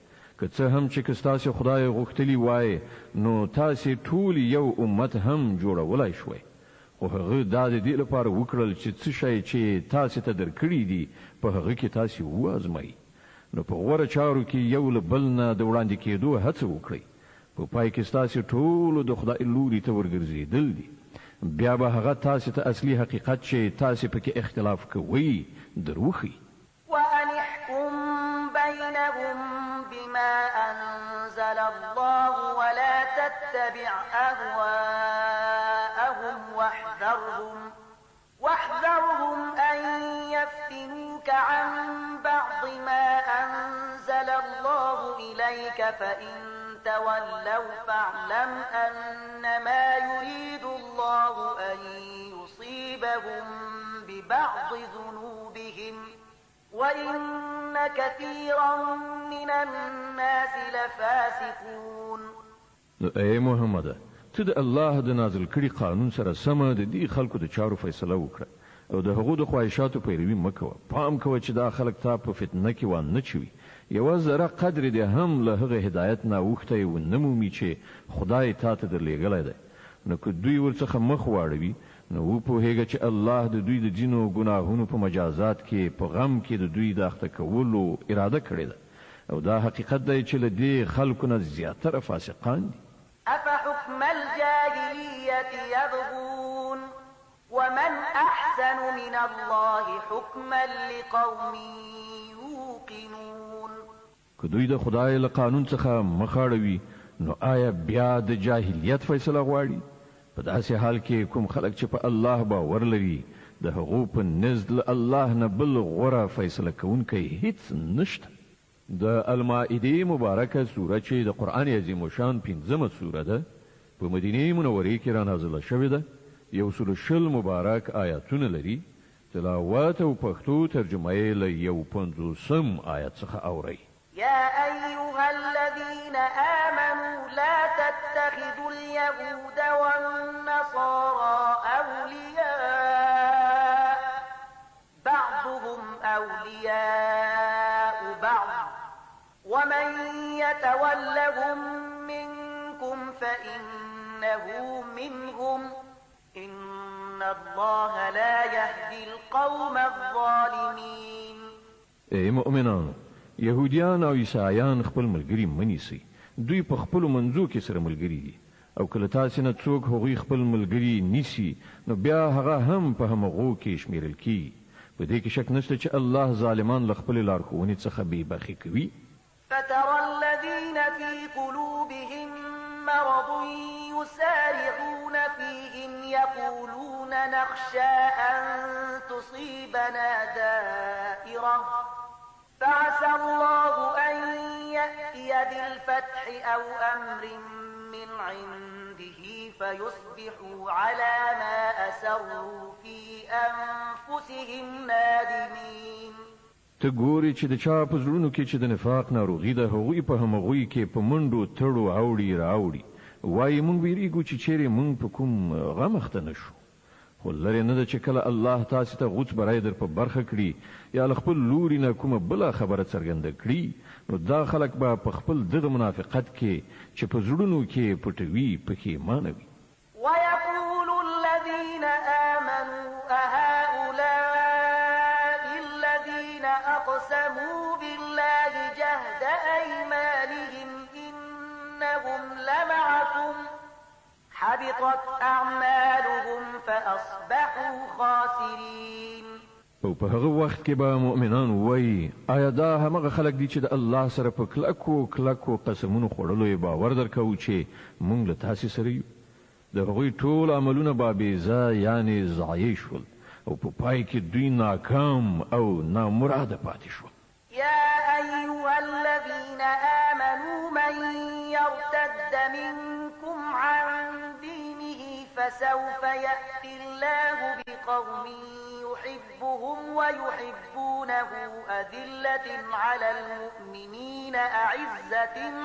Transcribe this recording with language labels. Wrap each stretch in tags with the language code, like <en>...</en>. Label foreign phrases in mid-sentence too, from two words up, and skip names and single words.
<ps>که څه هم چې که ستاسې خدای غوښتلي وای نو تاسې ټول یو امت هم جوړولی شوی، خو هغه دا د دې لپاره وکړل چې څه شی چې تاسې ته درکړي دي په هغه کې تاسې وازمایي. نو په غوره چارو کې یو له بل نه د وړاندې کېدو هڅه وکړئ. په پای کې ستاسې ټولو د خدای لوري ته ورګرځېدل دي. بیا به هغه تاسې ته اصلي حقیقت چې تاسې پکې اختلاف کوئ دروښي.</ps> <ar>وأن احكم بينهم بما أنزل الله ولا تتبع أهواءهم واحذرهم أن يفتنوك عن بعض ما أنزل الله إليك فإن تولوا فاعلم أنما يريد الله أن يصيبهم ببعض ذنوبهم وإن كثيرا من الناس لفاسقون.</ar> <ps>اے محمد ته د الله د نازل کړي قانون سره سمه د دې خلکو د چارو فیصله وکړه او د هغو د خواهشاتو پیروي مه کوه. پام کوه چې دا خلک تا په فتنه کې وانه چوي. یوه ذره قدر دې هم له هغه هدایت نه اوښتی ونه مومي چې خدای تا ته درلېږلی دی. نو که دوی ورڅخه مخ واړوي نو وپوهېږه چې الله د دوی د ځینو ګناهونو په مجازات کې په غم کې د دوی د اخته کولو اراده کړې ده او دا حقیقت دی چې له دې خلکو نه زیاتره فاسقان دي.</ps> <ar>أفحكم الجاهلية يبغون ومن أحسن من الله حكما لقوم يوقنون.</ar> <ps>که دوی د خدای له قانون څخه مخ اړوي نو آیا بیا د جاهلیت فیصله غواړي؟ په داسې حال کې کوم خلک چې په الله باور لري د هغو په نزد له الله نه بل غوره فیصله کوونکی هیڅ نشته. د المائده مبارکه سوره چې د قرآن عظیم شان 15مه سوره ده په مدینه منورې کې را نازله شوې ده. 120 مبارک آیاتونه لري. تلاوت او پښتو ترجمه یې له 150 آیت څخه اورئ.</ps> <ar>يا أيها الذين آمنوا لا تتخذوا اليهود والنصارى أولياء بعضهم أولياء بعض ومن يتولهم منكم فإنه منهم إن الله لا يهدي القوم الظالمين.</ar> <ps>اے مؤمنان، يهوديان او عیسایان خپل ملګری منیسي. دوی په خپل منځو کې سره ملګری دي او کله تاسو نه څوک هغوی خپل ملګری نیسي نو بیا هغه هم په همغو کې شمیرل کیږي. په دې کې شک نشته چې الله ظالمان له خپل لارښوونې څخه بې برخې کوي.</ps> <ar>فترى الذين في قلوبهم مرض يسارعون فيهم يقولون نخشى أن تصيبنا دائرة فعسى الله أن يأتي بالفتح أو أمر من عنده فيصبحوا على ما أسروا في أنفسهم نادمين.</ar> <ps>ته ګوري چې د چا په زړونو کې چې د نفاق ناروغي ده هغوی په همغوی کې په منډو تړو اوړي راوړي وایي مونږ ویریږو چې چیرې مونږ په کوم غم اخته نشو خو لرې نه ده چې کله الله تاسې ته غوڅ برای در په برخه کړي یا له خپل لوري نه کومه بله خبره څرګنده کړي نو دا خلک به په خپل دغه منافقت کې چې په زړونو کې پټوي پښیمانه وي.</ps> <ar>ويقول الذين آمنوا أهؤلاء الذين أقسموا بالله جهد أيمانهم إنهم لمعكم حبطت أعمالهم فأصبحوا خاسرين.</ar> <ps>او په هغه وخت کې به مؤمنان وایي آیا دا همغه خلک دي چې د الله سره په کلکو قسمونو خوړلو یې باور درکوو چې مونږ له تاسې سره یو د هغوی ټول عملونه به بېځا یعنې ضایع شول او په پای کې دوی ناکام او نامراده پاتې شول.</ps> <ar>يا أيها الذين آمنوا من يرتد منكم عن دينه فسوف يأتي الله بقوم يحبهم ويحبونه أذلة على المؤمنين أعزة</ar>